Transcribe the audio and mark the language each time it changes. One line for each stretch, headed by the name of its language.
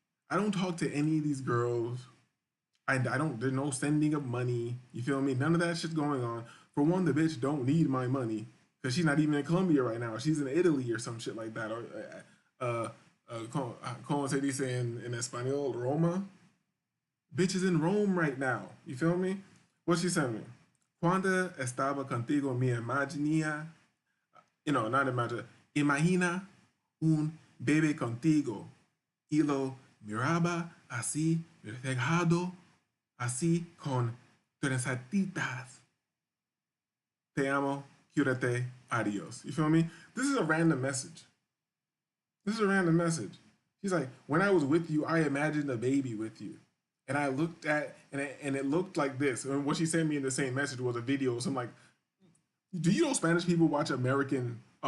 English: I don't talk to any of these girls. There's no sending of money. You feel me? None of that shit's going on. For one, the bitch don't need my money because she's not even in Colombia right now. She's in Italy or some shit like that. Or
Spanish: como se dice
English: in Espanol, Roma. Bitch is in Rome right now. You feel me? What she sent me?
Spanish: Cuando estaba contigo me imaginía,
English: not imagine.
Spanish: Imagina un bebé contigo y lo miraba así reflejado, así con trencetitas. Te amo, cuídate, adios.
English: You feel me? This is a random message. She's like, when I was with you, I imagined a baby with you. And I looked at, and it looked like this. And what she sent me in the same message was a video. So I'm like, do you know Spanish people watch American